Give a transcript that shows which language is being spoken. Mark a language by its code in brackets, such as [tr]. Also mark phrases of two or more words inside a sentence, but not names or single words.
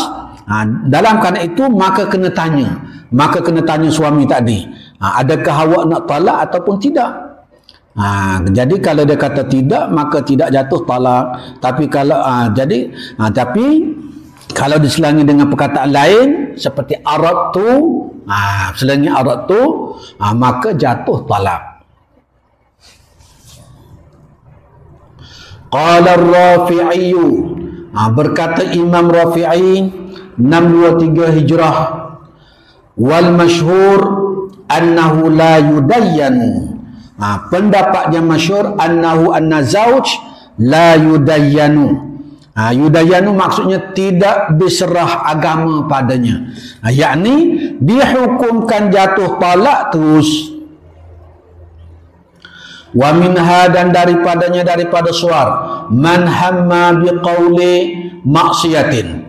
[ms] Dalam keadaan itu maka kena tanya suami tadi, adakah awak nak talak ataupun tidak. Jadi kalau dia kata tidak, maka tidak jatuh talak. Tapi kalau tapi kalau diselangi dengan perkataan lain seperti aradtu, selangi aradtu, maka jatuh talak. [ar] Qala Rafi'i, [ms] berkata Imam Rafi'i 623 Hijrah, [ar] wal masyhur annahu la yudayyanu. [ms] Pendapat yang masyhur [ar] annahu anna zauj la yudayyanu. [ms] Yudayyanu maksudnya tidak diserah agama padanya. Yakni dihukumkan jatuh talak terus. [ar] Wa minha, [ms] dan daripadanya, daripada suar, [ar] man hamma biqauli maksiatin.